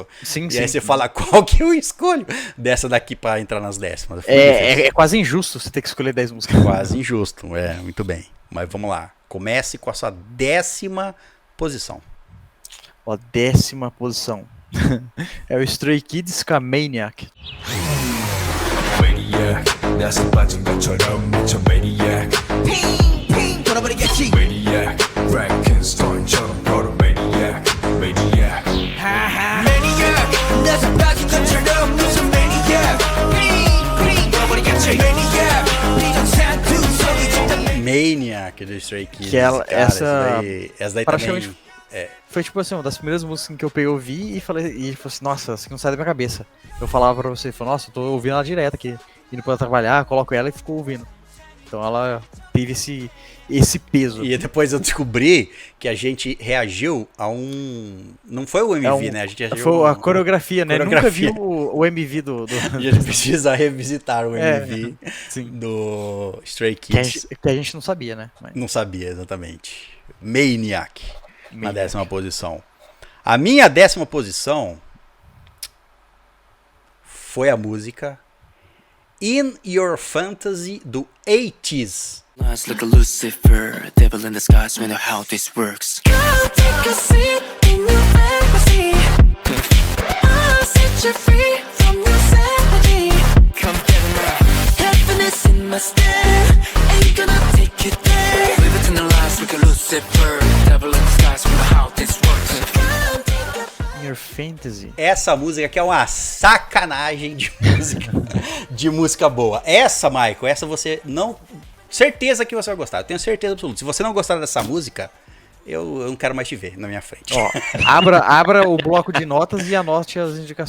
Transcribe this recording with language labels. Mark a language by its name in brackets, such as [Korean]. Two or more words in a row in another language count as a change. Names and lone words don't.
[Portuguese] E aí você fala, qual que eu escolho dessa daqui pra entrar nas 10º? É quase injusto você ter que escolher 10 músicas. Quase injusto, muito bem. Mas vamos lá. Comece com a sua 10ª posição. 10ª posição. É o Stray Kids com a Maniac. [Korean] Maniac, 나서 빠진 것처럼 미쳐 Maniac. 핑핑 돌아버리겠지. Maniac, Frankenstein처럼 걸어 Maniac, Maniac. Maniac, 나서 빠진 것처럼 미쳐 Maniac. 핑핑 돌아버리겠지. Maniac, 비정상 두 손이 짚다. [Portuguese] Maniac do Stray Kids. Que ela- cara, essa- essa daí praticamente- também. É, Foi tipo assim, uma das primeiras músicas que eu peguei, ouvi e falei assim, nossa, isso aqui não sai da minha cabeça. Eu falava pra você, falei, nossa, eu tô ouvindo ela direto aqui. Indo pra trabalhar, coloco ela e fico ouvindo. Então ela teve esse peso. e depois eu descobri que a gente reagiu a um. Não foi o MV, né? A gente reagiu Foi a a coreografia, né? coreografia. Nunca vi o MV do A gente precisa revisitar o É, MV sim. do Stray Que Kids. a gente não sabia, né? Mas- Não sabia exatamente. Maniac, na Maniac. 10ª posição. A minha 10ª posição foi a música In Your Fantasy do 80s. [English] Lies like a Lucifer, devil in disguise. We know how this works. Come take a seat in your fantasy. I'll set you free from your sanity. Come get it now. Happiness in my stare, ain't gonna take you there. Live it in the lies like a Lucifer, devil in disguise. We know how this works. Come take a [Portuguese] In Your Fantasy. Essa música que é uma sacanagem de música, de música boa. Essa, Michael, essa você não... Certeza que você vai gostar, eu tenho certeza absoluta. Se você não gostar dessa música, eu não quero mais te ver na minha frente. Ó, abra o bloco de notas e anote as indicações.